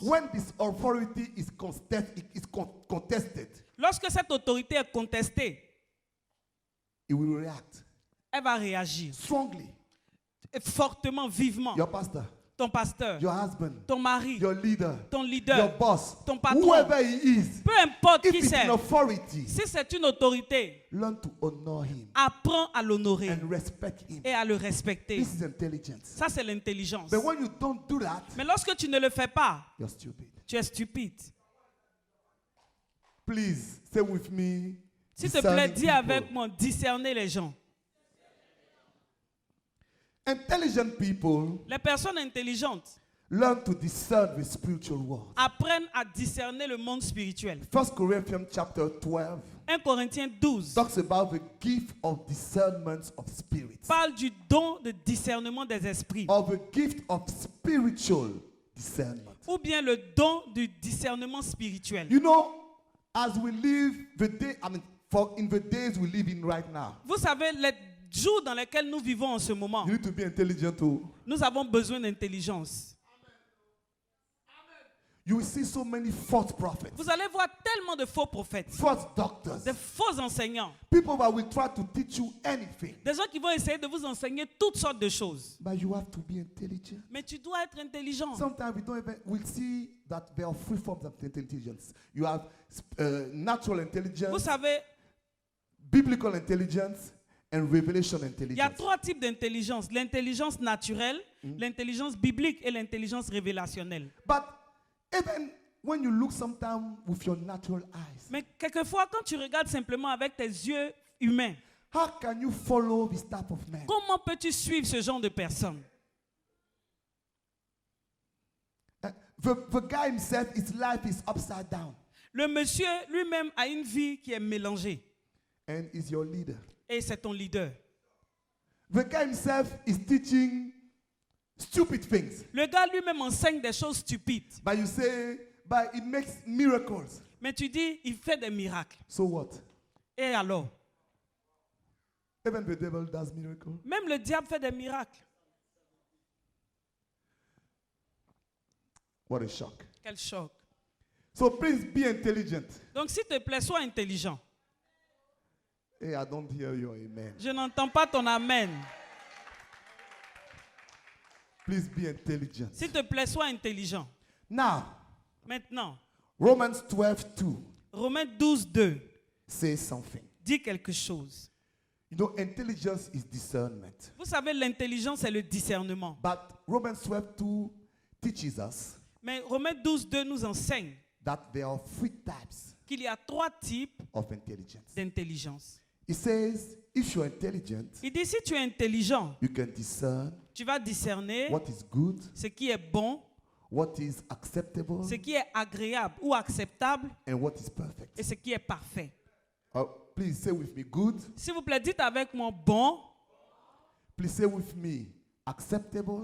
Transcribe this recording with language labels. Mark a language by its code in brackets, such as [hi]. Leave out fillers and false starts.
[en] when this authority is contested, [fr] lorsque cette autorité est contestée, [en] it will react [fr] elle va réagir [en] strongly. [fr] fortement, vivement. [en] Your pastor, [fr] Ton pasteur, [en] your husband, [fr] ton mari, [en] your leader, [fr] ton [en] your leader, boss, [fr] ton patron, [en] whoever he is, [fr] peu importe [en] if [fr] qui [en] it's [fr] c'est, [en] an authority, [fr] si c'est une autorité, [en] learn to honor him [fr] apprends à l'honorer [en] and respect him. [fr] et à le respecter. [en] This is intelligence. [fr] Ça, c'est l'intelligence. [en] But when you don't do that, [fr] Mais lorsque tu ne le fais pas, [en] you're stupid. [fr] tu es stupide. [en] Please say with me. [fr] S'il te plaît, [en] discerning [fr] dis [en] people. [fr] avec moi, discerner les gens. [en] Intelligent people [fr] Les personnes intelligentes [en] learn to discern the spiritual world. [fr] apprennent à discerner le monde spirituel. [en] 1 Corinthians chapter 12 [fr] 1 Corinthiens 12 [en] talks about the gift of discernment of spirits. [fr] parle du don de discernement des esprits, [en] Of the gift of spiritual discernment. [fr] ou bien le don du discernement spirituel. [en] You know, as we live the day, in the days we live in right now, [fr] Vous savez, les jours dans lesquels nous vivons en ce moment, [en] you need to be intelligent too. [fr] nous avons besoin d'intelligence. [en] You will see so many false prophets, [fr] Vous allez voir tellement de faux prophètes, [en] false doctors, [fr] de faux enseignants, [en] people that will try to teach you anything. [fr] des gens qui vont essayer de vous enseigner toutes sortes de choses. [en] But you have to be intelligent. [fr] Mais tu dois être intelligent. [en] Sometimes we see that there are three forms of intelligence. You have natural [fr] Vous [en] intelligence, [fr] savez, [en] biblical intelligence, and revelation [fr] il y a [en] intelligence. [fr] 3 types d'intelligence. L'intelligence naturelle, l'intelligence biblique et l'intelligence révélationnelle. [en] But even when you look sometimes with your natural eyes, [fr] Mais quelquefois, quand tu regardes simplement avec tes yeux humains, [en] how can you follow this type of man? [fr] comment peux-tu suivre ce genre de personnes? [en] The guy himself, his life is upside down, [fr] Le monsieur lui-même a une vie qui est mélangée. [en] and is your leader. [fr] Et c'est ton leader. [en] The guy himself is teaching stupid things, [fr] Le gars lui-même enseigne des choses stupides. [en] but you say, but he makes miracles. [fr] Mais tu dis, il fait des miracles. [en] So what? [fr] Et alors? [en] Even the devil does miracles. [fr] Même le diable fait des miracles. [en] What a shock. [fr] Quel choc. [en] So please be intelligent. [fr] Donc, s'il te plaît, sois intelligent. [en] Hey, I don't hear your amen. [fr] Je n'entends pas ton amen. [en] Please be intelligent. [fr] S'il te plaît, sois intelligent. [en] Now, [fr] Maintenant, [en] Romans 12:2 [fr] Romains 12, 2 [en] says something. [fr] dit quelque chose. [en] You know, intelligence is discernment. [fr] Vous savez, l'intelligence, c'est le discernement. [en] But Romans 12:2 teaches us [fr] Mais Romains 12, 2 nous enseigne [en] that there are 3 types [fr] qu'il y a 3 types [en] of intelligence. [fr] d'intelligence. [en] It says, if you're intelligent, [fr] Il dit, si tu es intelligent, [en] you can discern [fr] tu vas discerner [en] what is good, [fr] ce qui est bon, [en] what is acceptable, [fr] ce qui est agréable ou acceptable [en] and what is perfect. [fr] et ce qui est parfait. [en] Please say with me good. [fr] S'il vous plaît, dites avec moi bon, [en] Please say with me acceptable